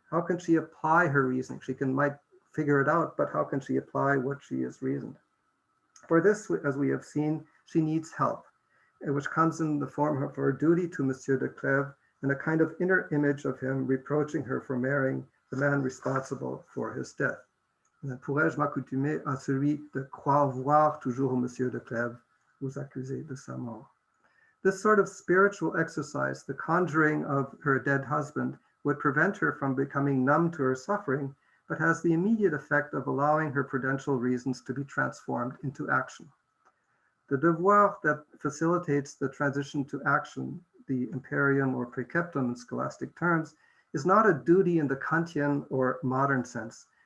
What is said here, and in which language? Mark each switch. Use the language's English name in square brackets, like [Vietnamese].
[English] How can she apply her reasoning? She might figure it out, but how can she apply what she has reasoned? For this, as we have seen, she needs help, which comes in the form of her duty to M de Clèves and a kind of inner image of him reproaching her for marrying the man responsible for his death. [French] Pourrais-je m'accoutumer à celui de croire voir toujours M de Clèves vous accuser de sa mort? [English] This sort of spiritual exercise, the conjuring of her dead husband, would prevent her from becoming numb to her suffering, but has the immediate effect of allowing her prudential reasons to be transformed into action. The devoir that facilitates the transition to action, the imperium or praeceptum in scholastic terms, is not a duty in the Kantian or modern sense.